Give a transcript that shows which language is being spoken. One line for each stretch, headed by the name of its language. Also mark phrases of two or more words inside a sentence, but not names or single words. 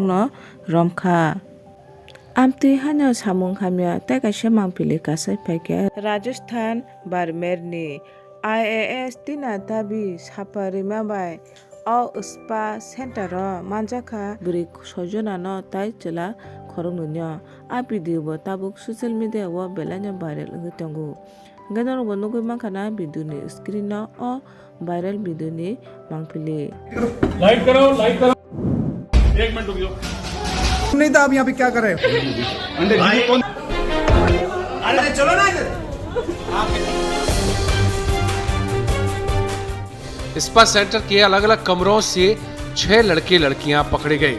Kok Borok: no romkha amti hanya samung hamya ta kaisa mangpili kasa paike Rajasthan Barmer ni IAS tina dabi sapa rimabai o
English: spa center
Kok Borok: o manjaka buri sojona no tai chela khorongnunya a video bo tabuk
English: social media
Kok Borok: o belanya viral ngitongo ganaro bo nugui mankana video ni screen no o
English: viral video
Kok Borok: ni mangpili
Hindi: लाइट करो, लाइट करो। एक मिनट रुक जाओ। नहीं तो आप यहाँ पे क्या कर रहे हो? अंदर कौन? अरे चलो ना इधर।
English: spa center
Hindi: के अलग अलग कमरों से 6 लड़के लड़कियां पकड़े गए।